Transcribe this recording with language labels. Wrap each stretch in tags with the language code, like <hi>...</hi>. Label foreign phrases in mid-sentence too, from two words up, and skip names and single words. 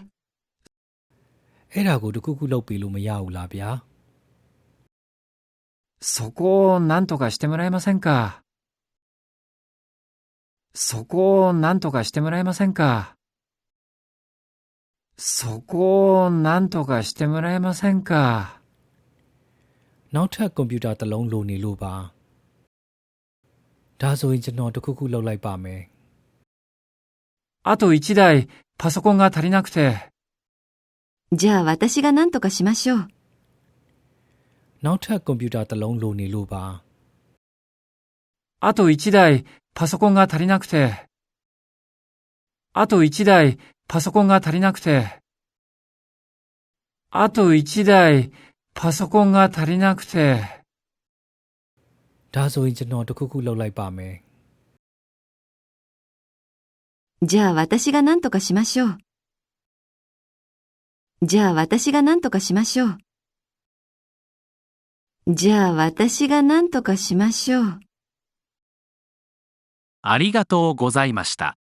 <my>အဲ့ဒါကိုတခုခုလုပ်ပေးလို့မရဘူးလားဗျာ</my> <ja>そこをなんとかしてもらえませんか？そこをなんとかしてもらえませんか？そこをなんとかしてもらえませんか？</ja> <my>နောက်ထပ်ကွန်ပျူတာတစ်လုံးလိုနေလို့ပါဒါဆိုရင်ကျွန်တော်တခုခုလုပ်လိုက်ပါမယ်</my> <ja>あと1台パソコンが足りなくて。じゃあ私が何とかしましょう。</ja> <my>နောက်ထပ်ကွန်ပျူတာတစ်လုံးလိုနေလို့ပါ</my> <ja>あと1台パソコンが足りなくて。あと1台パソコンが足りなくて。あと1台パソコンが足りなくて。</ja> <my>ဒါဆိုရင်ကျွန်တော်တခုခုလုပ်လိုက်ပါမယ်</my> <ja>じゃあ私が何とかしましょう。じゃあ私が何とかしましょう。じゃあ私が何とかしましょう。ありがとうございました。</ja>